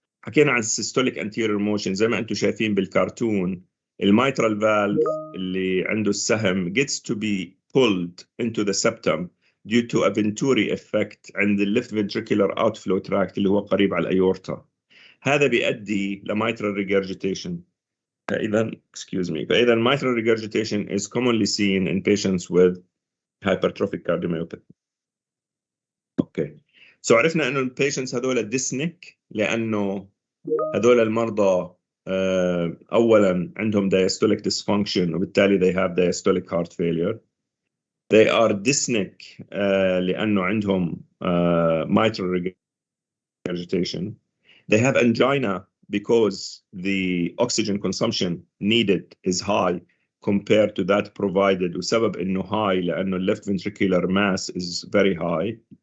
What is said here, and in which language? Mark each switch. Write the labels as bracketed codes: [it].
[ar] حكينا عن [en] systolic anterior motion [ar] زي ما انتم شايفين بالكرتون. الميترال فالف اللي عنده السهم [en] gets to be pulled into the septum due to a Venturi effect [ar] عند [en] left ventricular outflow tract [ar] اللي هو قريب على الأيورتا. هذا بيؤدي لميترال regurgitation. فإذا [en] mitral regurgitation is commonly seen in patients with hypertrophic cardiomyopathy. [ar] اوكي. عرفنا انه البيشنتس هذول [en] dyspneic [ar] لانه هذول المرضى اولا عندهم diastolic dysfunction وبالتالي [en] they have diastolic heart failure. They are dyspneic [ar] لانه عندهم [en] mitral regurgitation. They have angina because the oxygen consumption needed is high compared to that provided, [ar] وسبب انه [en] high [ar] لانه [en] left ventricular mass is very high.